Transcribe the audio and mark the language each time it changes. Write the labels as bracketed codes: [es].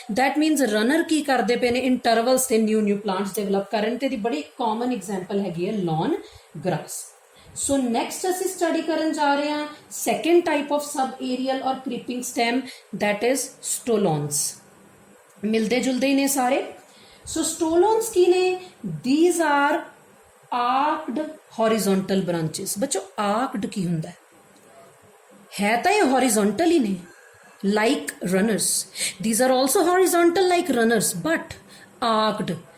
[pa] That means runner ਕੀ ਕਰਦੇ ਪਏ ਨੇ? ਇੰਟਰਵਲਸ ਤੇ ਨਿਊ ਪਲਾਂਟਸ ਡਿਵੈਲਪ ਕਰਨ ਤੇ ਦੀ ਬੜੀ ਕਾਮਨ ਐਗਜ਼ਾਮਪਲ ਹੈਗੀ ਹੈ ਲੌਨ ਗ੍ਰਾਸ। ਸੋ ਨੈਕਸਟ ਅਸੀਂ ਸਟੱਡੀ ਕਰਨ ਜਾ ਰਹੇ ਹਾਂ second type of sub Ariel ਔਰ ਕ੍ਰੀਪਿੰਗ ਸਟੈਮ, ਦੈਟ ਇਜ਼ ਸਟੋਲੋਨਸ। ਮਿਲਦੇ ਜੁਲਦੇ ਹੀ ਨੇ ਸਾਰੇ। ਸੋ ਸਟੋਲੋਨਸ ਕੀ ਨੇ? [en] these are arced horizontal branches। [pa] ਬੱਚੋ arced ਕੀ ਹੁੰਦਾ ਹੈ ਤਾਂ ਇਹ horizontal ਹੀ ਨੇ, [en] like runners। these are also horizontal like runners but arced।